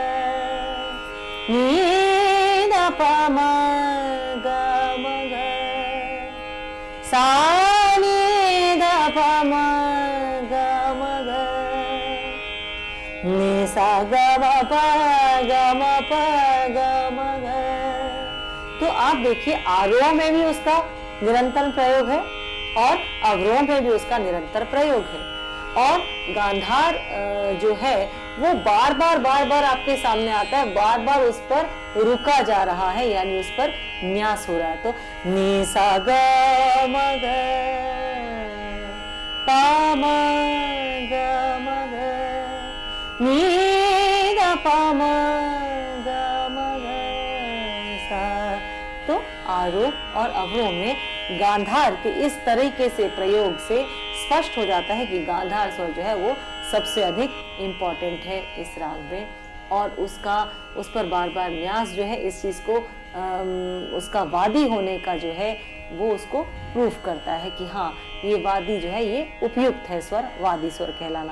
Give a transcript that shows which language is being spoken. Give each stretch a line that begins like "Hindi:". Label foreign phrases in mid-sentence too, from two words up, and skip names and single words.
Hindi: नि द प म ग म ग सा नि द प म ग म ग नि सा ग म प ग म प ग म ग। तो आप देखिए आरोह में भी उसका निरंतर प्रयोग है और अवरोह में भी उसका निरंतर प्रयोग है, और गांधार जो है वो बार बार आपके सामने आता है, बार बार उस पर रुका जा रहा है, यानी उस पर न्यास हो रहा है। तो नि सा ग म ग प म ग म ग नि द प म ग म ग सा। तो आरोह और अवरोह में गांधार के इस तरीके से प्रयोग से स्पष्ट हो जाता है कि गांधार स्वर जो है वो सबसे अधिक इम्पोर्टेंट है इस राग में, और उस पर बार बार न्यास जो है इस चीज को उसका वादी होने का जो है वो उसको प्रूफ करता है कि हाँ ये वादी जो है ये उपयुक्त है स्वर, वादी स्वर कहलाना।